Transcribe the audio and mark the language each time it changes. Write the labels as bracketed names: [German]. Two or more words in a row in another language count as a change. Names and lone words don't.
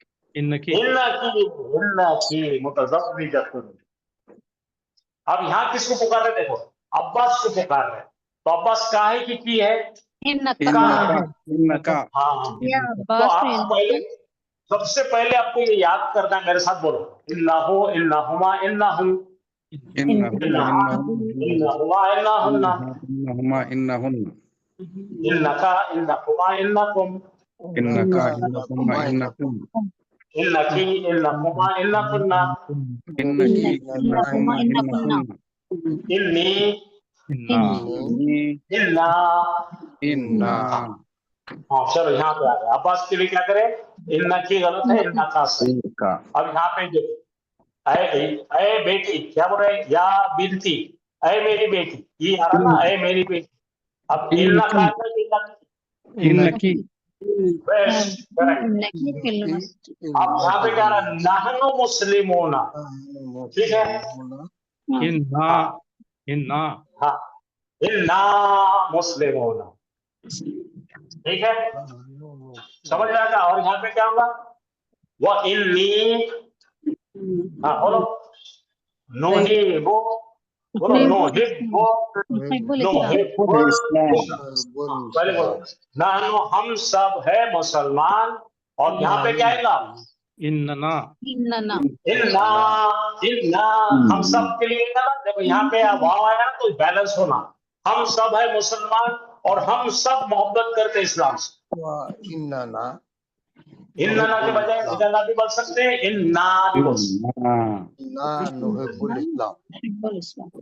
[Arabic] إنكِ متزوجةٌ. [Hindi] अब यहाँ किसको पुकार रहे? देखो अब्बास को पुकार रहे, तो अब्बास का है कि की है? [Arabic] إنكَ [Hindi] हाँ, तो आप पहले सबसे पहले आपको ये याद करना है, मेरे साथ बोलो, [Arabic] إنه إنهما إنهم إنهما إنهن إنكَ إنكما إنكم إنكَ إنكما إنكم إنكِ إنكما إنكن إنكِ إنكما إنكم إني إنا. إنا. [Hindi] हाँ चलो यहाँ पे आ गए। अब्बास के लिए क्या करें? इन्ना की गलत है, इन्ना का सही। अब यहाँ पे देखो, ऐ बेटी, क्या बोल रहे हैं? [Arabic] يا بنتي, [Hindi] ऐ मेरी बेटी, ये आ रहा ना, ऐ मेरी बेटी। अब इन्ना का [Arabic] إنكِ [Hindi] अब यहाँ पे क्या रहा? [Arabic] نحن مسلمون, [Hindi] ठीक है? [Arabic] إنا हाँ, إنا مسلمون, [Hindi] ठीक है, समझ में आएगा। और यहाँ पे क्या होगा? वो इन्नी, हाँ बोलो, नोही वो बोलो, नोही वो पहले बोलो, नानो हम सब है मुसलमान। और यहाँ पे क्या आएगा? [Arabic] إننا إنا إنا [Hindi] हम सब के लिए ना, देखो यहाँ पे वाव आया तो बैलेंस होना, हम सब है मुसलमान और हम सब मोहब्बत करते हैं इस्लाम से। इन्ना के बजाय इन्ना भी बोल सकते हैं, इन्ना भी बोल सकते हैं।